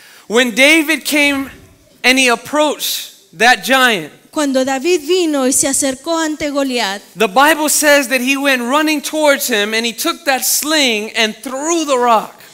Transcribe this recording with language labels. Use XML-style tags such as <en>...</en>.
<en>When David came and he approached that giant,</en> <es>Cuando David vino y se acercó ante Goliat,</es> <en>the Bible says that he went running towards him and he took that sling and threw the rock.</en>